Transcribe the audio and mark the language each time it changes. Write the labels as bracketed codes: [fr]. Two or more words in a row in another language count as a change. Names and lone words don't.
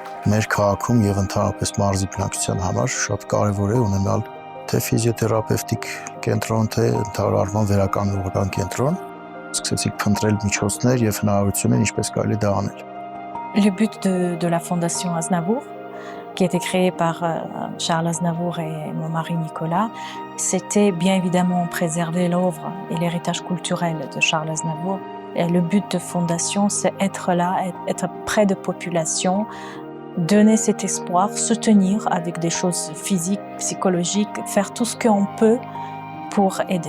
[hy] Մեր քաղաքում եւ ընդհանրապես մարզի բնակչության համար շատ կարեւոր է ունենալ թե ֆիզիոթերապևտիկ կենտրոն, թե ընդհանրապես վերականգնողական կենտրոն։ Սկսեցինք փնտրել միջոցներ եւ հնարավորություններ ինչպես կարելի դա անել։ [fr] Le but de la Fondation Aznavour, qui a été créée par Charles Aznavour et mon mari Nicolas, c'était bien évidemment préserver l'œuvre et l'héritage culturel de Charles Aznavour. Et le but de Fondation, c'est être là, être près de population, donner cet espoir, soutenir avec des choses physiques, psychologiques, faire tout ce qu'on peut pour aider.